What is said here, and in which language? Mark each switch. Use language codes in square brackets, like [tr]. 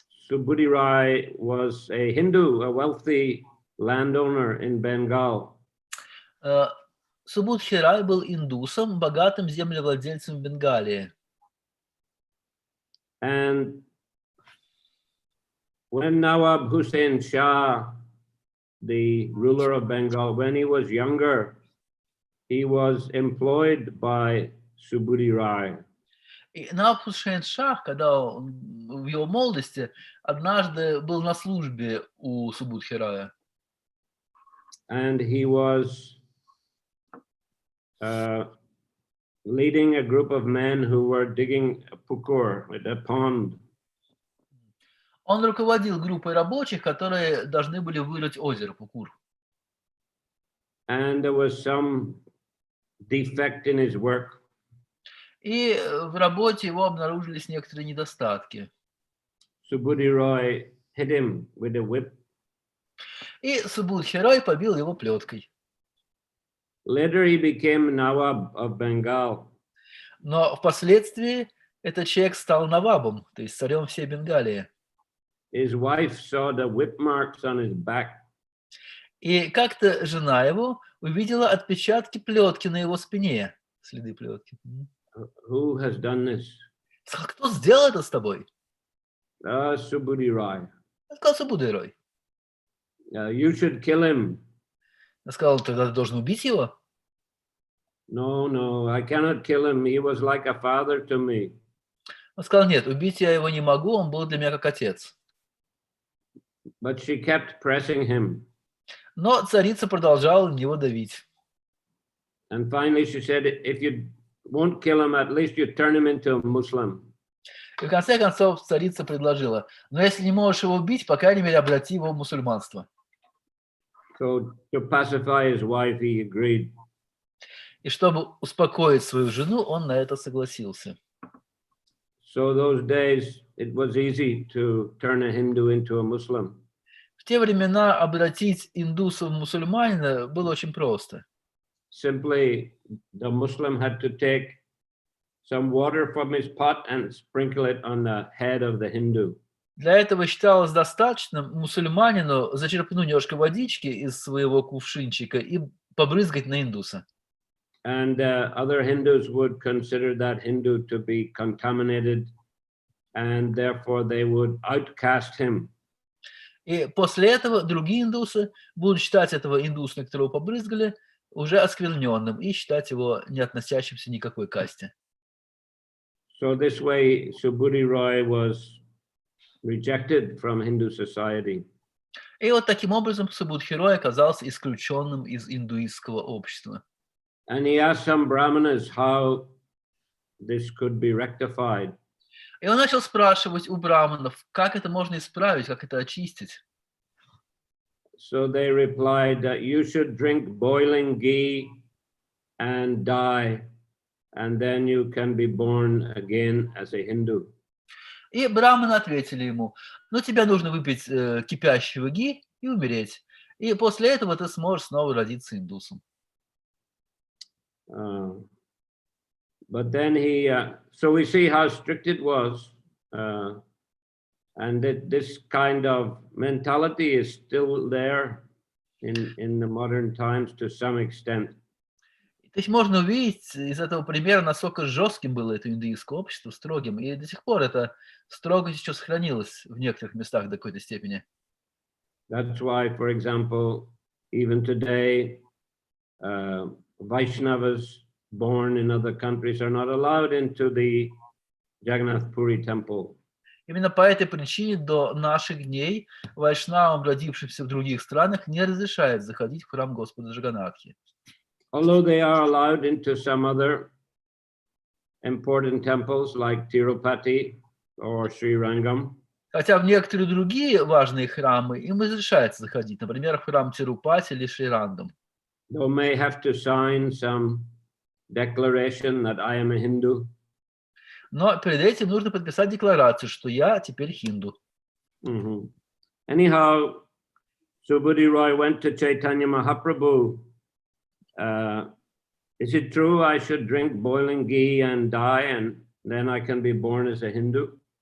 [en] Subudhi Rai was a Hindu, a wealthy landowner in Bengal. [ru] Субудхи Рай был индусом, богатым землевладельцем в Бенгалии. [en] And when Nawab Hussain Shah, the ruler of Bengal, when he was younger, he was employed by Subudhi Rai. [ru] И Nawab Hussain Shah, когда он в его молодости, однажды был на службе у Субудхи Рая. [en] And he was leading a group of men who were digging a pukur, a pond. [ru] Он руководил группой рабочих, которые должны были вырыть озеро Пукур. [en] And there was some defect in his work. [ru] И в работе его обнаружились некоторые недостатки. [en] Subudhi Rai hit him with a whip. [ru] И Субудхи Рай побил его плеткой. [en] Later he became Nawab of Bengal. [ru] Но впоследствии Этот человек стал навабом, то есть царем всей Бенгалии. [en] His wife saw the whip marks on his back. [ru] И как-то жена его увидела отпечатки плетки на его спине. Следы плетки. [en] Who has done this? [ru] Сказал, кто сделал это с тобой? [en] Subudhi Rai. [ru] Он сказал, Субудхирой. [en] You should kill him. [ru] Он сказал, тогда ты должен убить его. [en] No, I cannot kill him. He was like a father to me. [ru] Он сказал, нет, убить я его не могу, он был для меня как отец. [en] But she kept pressing him. [ru] Но царица продолжала на него давить. [en] And finally she said, if you won't kill him, at least you turn him into a Muslim. [ru] И в конце концов царица предложила, но если не можешь его убить, по крайней мере, обрати его в мусульманство. [en] So to pacify his wife, he agreed. [ru] И чтобы успокоить свою жену, он на это согласился. [en] So those days, it was easy to turn a Hindu into a Muslim. [ru] В те времена обратить индуса в мусульманина было очень просто. [en] Simply, the Muslim had to take some water from his pot and sprinkle it on the head of the Hindu. [ru] Для этого считалось достаточным мусульманину зачерпнуть немножко водички из своего кувшинчика и побрызгать на индуса. [en] And other Hindus would consider that Hindu to be contaminated, and therefore they would outcast him. [ru] И после этого другие индусы будут считать этого индуса, на которого побрызгали, уже оскверненным и считать его не относящимся ни к какой касте. [en] So this way, Subudhi Rai was rejected from Hindu society. [ru] И вот таким образом Субудхирой оказался исключенным из индуистского общества. [en] And he asked some brahmanas how this could be rectified. [ru] И он начал спрашивать у браманов, как это можно исправить, как это очистить. [en] So they replied that you should drink boiling ghee and die, and then you can be born again as a Hindu. [ru] И браманы ответили ему, ну тебе нужно выпить кипящего ги и умереть. И после этого ты сможешь снова родиться индусом. [en] But then so we see how strict it was, and that this kind of mentality is still there in the modern times to some extent. [ru] То есть можно увидеть из этого примера, насколько жестким было это индуистское общество, строгим, и до сих пор эта строгость еще сохранилась в некоторых местах до какой-то степени. [en] That's why, for example, even today, Vaishnavas born in other countries are not allowed into the Jagannath Puri temple. [ru] Именно по этой причине до наших дней вайшнавам, родившимся в других странах, не разрешают заходить в храм Господа Джаганнатхи. [en] Although they are allowed into some other important temples like Tirupati or Sri Rangam. [ru] Хотя в некоторые другие важные храмы им разрешается заходить, например, в храм Тирупати или Шри Рангам. [en] They may have to sign some declaration that I am a Hindu. [ru] Но перед этим нужно подписать декларацию, что я теперь хинду. [en] Anyhow, Subudhi Rai went to Chaitanya Mahaprabhu. Is it true I should drink boiling ghee and die, and then I can be born as a Hindu?